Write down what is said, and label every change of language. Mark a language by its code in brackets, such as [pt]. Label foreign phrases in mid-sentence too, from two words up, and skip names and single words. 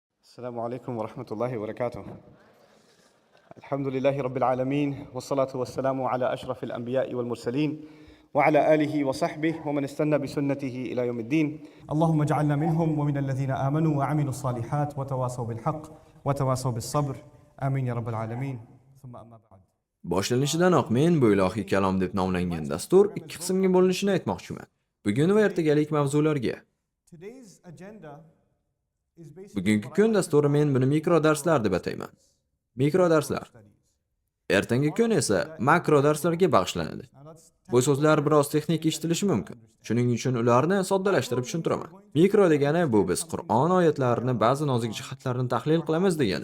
[ar] السلام عليكم ورحمة الله وبركاته. الحمد لله رب العالمين والصلاة والسلام على أشرف الأنبياء والمرسلين وعلى آله وصحبه ومن استنى بسنته إلى يوم الدين. اللهم اجعلنا منهم ومن الذين آمنوا وعملوا الصالحات وتواصوا بالحق وتواصوا بالصبر. آمين يا رب العالمين. ثم أما بعد. [uz] Boshlanishidan men bu ilohiy kalom deb nomlangan dastur ikki qismga bo'linishini aytmoqchiman. Bugun va ertagalik mavzularga. [en] Today's agenda is basically [uz] Bugungi kun dasturi men buni mikro darslar deb atayman. Mikro darslar. Ertangi kun esa makro darslarga bag'ishlanadi. Bu so'zlar biroz texnik eshitilishi mumkin. Shuning uchun ularni soddalashtirib tushuntiraman. Mikro degani bu biz Qur'on oyatlarini ba'zi nozik jihatlarini tahlil qilamiz degani.